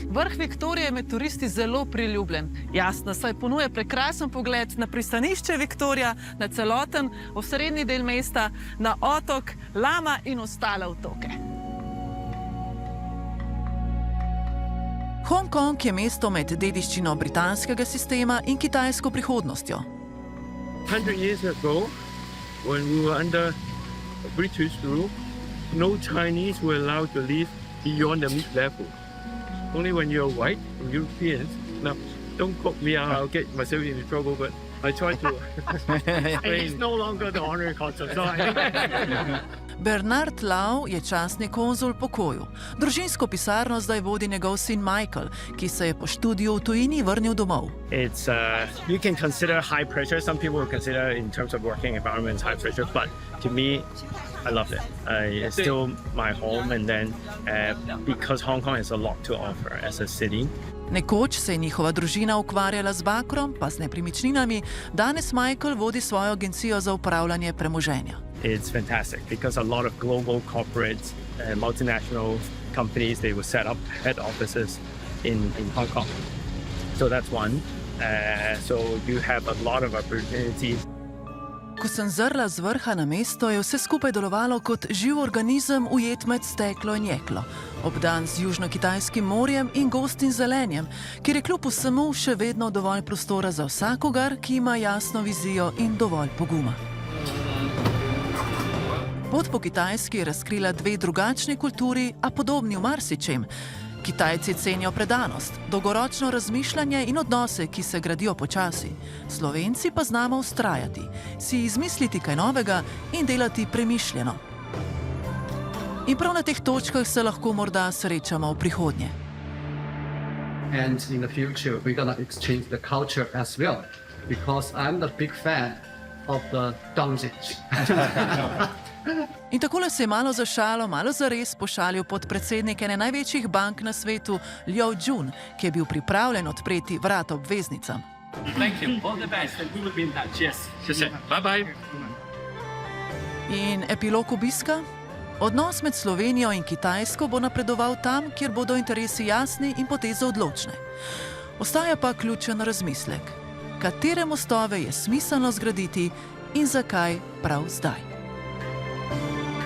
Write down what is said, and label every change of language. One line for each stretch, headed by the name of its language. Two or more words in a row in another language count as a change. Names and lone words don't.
Slovenian: Vrh Viktorije je med turisti zelo priljubljen. Jasno, saj ponuja prekrasen pogled na pristanišče Viktorija, na celoten osrednji del mesta, na otok Lama in ostale otoke. Hongkong je mesto med dediščino britanskega sistema in kitajsko prihodnostjo.
English: 100 years ago, when we were under British rule, no Chinese were allowed to live beyond the mid-level. Only when you're white, Europeans. Now, don't quote me, I'll get myself into trouble, but I try to explain. It's no longer the honorary consul.
Slovenian: Bernard Lau je častni konzul pokoju. Družinsko pisarno zdaj vodi njegov sin Michael, ki se je po študiju v tujini vrnil domov.
English: It's you can consider high pressure. Some people would consider in terms of working environment high pressure, but to me, I love it. It's still my home, and then because Hong Kong has a lot to offer as a city.
Slovenian: Nekoč se je njihova družina ukvarjala z bakrom, pa z nepremičninami, danes Michael vodi svojo agencijo za upravljanje premoženja.
English: It's fantastic because a lot of global corporates, multinational companies, they will set up head offices in Hong Kong. So that's one. So you have a lot of opportunities.
Slovenian: Ko sem zrla z vrha na mesto, je vse skupaj delovalo kot živ organizem ujet med steklo in jeklo, obdan z južno-kitajskim morjem in gostim zelenjem, kjer je kljub vsemu še vedno dovolj prostora za vsakogar, ki ima jasno vizijo in dovolj poguma. Pot po Kitajski je razkrila dve drugačni kulturi, a podobni v marsičem. Kitajci cenijo predanost, dolgoročno razmišljanje in odnose, ki se gradijo počasi. Slovenci pa znamo vztrajati, si izmisliti kaj novega in delati premišljeno. In prav na teh točkah se lahko morda srečamo v prihodnje.
English: And in the future we're gonna exchange the culture as well, because I'm the big fan of the Dongzhi.
Slovenian: In takole se je malo za šalo, malo zares pošalil podpredsednik ene največjih bank na svetu, Liu Jun, ki je bil pripravljen odpreti vrata obveznicam.
English: Thank you. All the best. And we will be in touch. Yes. Bye bye.
Slovenian: In epilog obiska? Odnos med Slovenijo in Kitajsko bo napredoval tam, kjer bodo interesi jasni in poteze odločne. Ostaja pa ključen razmislek. Katere mostove je smiselno zgraditi in zakaj prav zdaj?